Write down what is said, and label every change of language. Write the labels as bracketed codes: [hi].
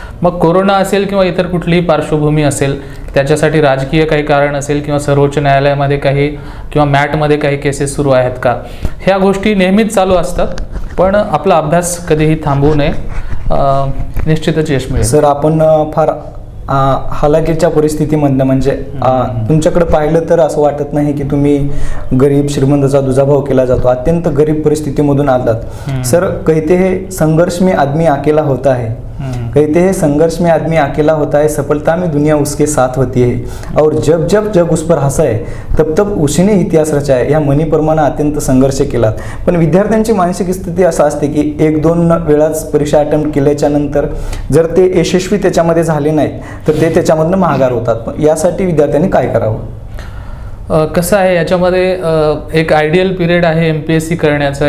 [mr] मग कोरोना असेल किंवा इतर कुठलीही पार्श्वभूमी असेल, त्याच्यासाठी राजकीय काही कारण असेल, किंवा सर्वोच्च न्यायालयामध्ये काही किंवा मॅटमध्ये काही केसेस सुरू आहेत का, ह्या गोष्टी नेहमीच चालू असतात, पण आपला अभ्यास कधीही थांबवू नये, निश्चितच यश मिळेल। सर, आपण फार हालाकीच्या परिस्थितीमधनं, म्हणजे तुमच्याकडे पाहिलं तर असं वाटत नाही की तुम्ही गरीब श्रीमंताचा दुजाभाव केला जातो, अत्यंत गरीब परिस्थितीमधून आलात। [hi] सर, कहते हैं संघर्ष में आदमी अकेला होता है, कहते हैं संघर्ष में आदमी अकेला होता है, सफलता में दुनिया उसके साथ होती है, और जब जब जग उस पर हंसा है तब तब उशीने इतिहास रचा है। [mr] या मनीप्रमाणे अत्यंत संघर्ष केला, पण विद्यार्थ्यांची मानसिक स्थिती असं असते की 1-2 वेळाच परीक्षा अटेम्प्ट केल्याच्या नंतर जर ते यशस्वी त्याच्यामध्ये झाले नाहीत तर ते त्याच्यामधनं माघार होतात। पण यासाठी विद्यार्थ्यांनी काय करावं? कसं आहे, याच्यामध्ये एक आयडियल पिरियड आहे MPSC करण्याचा।